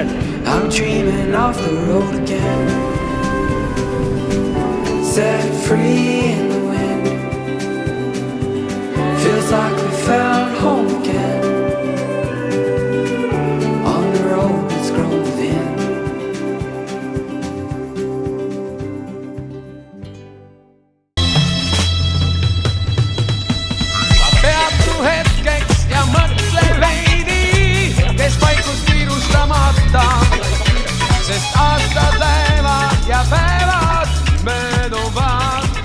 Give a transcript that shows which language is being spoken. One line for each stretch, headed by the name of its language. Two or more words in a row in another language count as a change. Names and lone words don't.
English: I'm dreaming of the road again, set free in the wind. Feels like we found home again, on the road that's grown within.
Estonian: Peatu hetkeks ja mõtle veidi, kes vaikus kiirustamata, sest aastad lähevad ja päevad mööduvad.